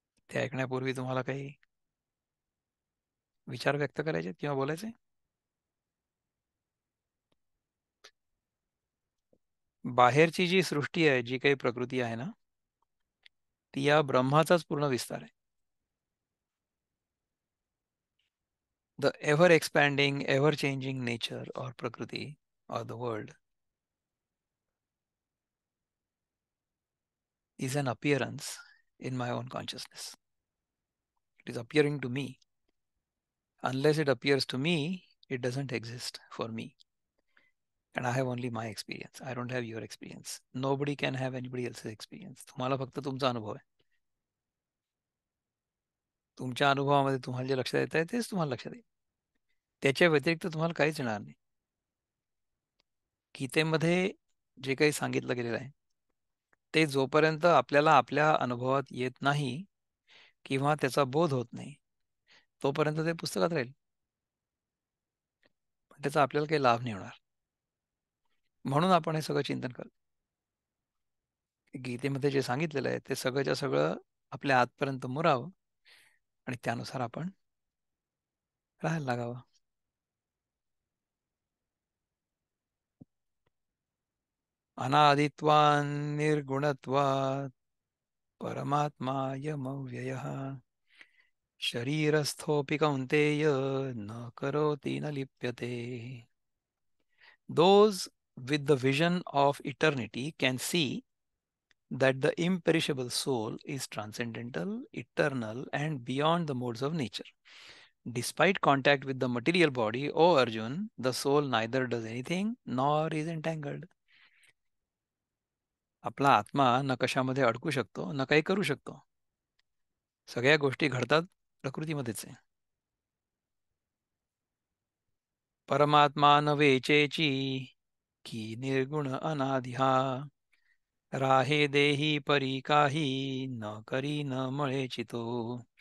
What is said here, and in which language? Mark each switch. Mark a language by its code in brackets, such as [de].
[mr] ते ऐकण्यापूर्वी तुम्हाला काही विचार व्यक्त करायचे किंवा बोलायचे? बाहेरची जी सृष्टी आहे, जी काही प्रकृती आहे ना, ती या ब्रह्माचाच पूर्ण विस्तार आहे. [en] The ever expanding, ever changing nature और प्रकृती और the world is an appearance in my own consciousness. It is appearing to me. Unless it appears to me, it doesn't exist for me. And I have only my experience. I don't have your experience. Nobody can have anybody else's experience. [mr] तुम्हाला फक्त तुमचा अनुभव आहे. तुमच्या अनुभवामध्ये तुम्हाला जे लक्षात येत आहे तेच तुम्हाला लक्षात येईल. त्याच्या व्यतिरिक्त तुम्हाला काहीच येणार नाही. गीतेमध्ये जे काही सांगितलं गेलेलं आहे ते जोपर्यंत आपल्याला आपल्या अनुभवात येत नाही किंवा त्याचा बोध होत नाही तोपर्यंत ते पुस्तकात राहील. पण त्याचा आपल्याला काही लाभ नाही होणार. म्हणून आपण हे सगळं चिंतन करतो. गीतेमध्ये जे सांगितलेलं आहे ते सगळंच्या सगळं आपल्या आतपर्यंत मुरावं आणि त्यानुसार आपण राहायला लागावं. [sa] अनादित्वान् निर्गुणत्वात् परमात्मायमव्ययः शरीरस्थोऽपि कौन्तेय न करोति न लिप्यते. [en] Those with the vision of eternity can see that the imperishable soul is transcendental, eternal, and beyond the modes of nature. Despite contact with the material body, O Arjun, the soul neither does anything nor is entangled. [mr] आपला आत्मा न कशामध्ये अडकू शकतो न काही करू शकतो. सगळ्या गोष्टी घडतात प्रकृतीमध्येच आहे. परमात्मा न वेचेची की निर्गुण अनादि हा राहे देही परी काही न करी न मळे चितो.